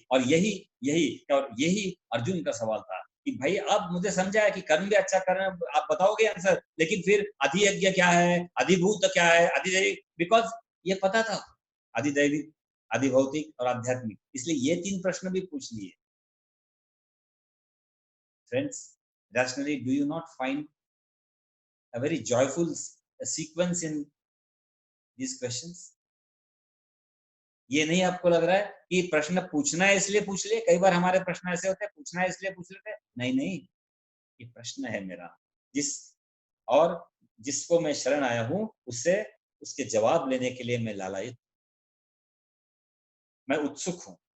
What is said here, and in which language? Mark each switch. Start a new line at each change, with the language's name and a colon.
Hindi: और यही अर्जुन का सवाल था कि भाई अब मुझे समझा है कि कर्म भी अच्छा कर रहे हैं, आप बताओगे आंसर, लेकिन फिर अधियज्ञ क्या है, अधिभूत क्या है, अधिदैविक, बिकॉज ये पता था, अधिदैविक, अधिभौतिक और आध्यात्मिक, इसलिए ये 3 प्रश्न भी पूछ लिए।
English: Friends, rationally, do you not find a very joyful sequence in these questions?
Hindi: ये नहीं आपको लग रहा है कि प्रश्न पूछना है इसलिए पूछ लिए? कई बार हमारे प्रश्न ऐसे होते हैं, पूछना है इसलिए पूछ लेते हैं। नहीं, ये प्रश्न है मेरा, जिसको मैं शरण आया हूं, उससे उसके जवाब लेने के लिए मैं लालायित, मैं उत्सुक हूं।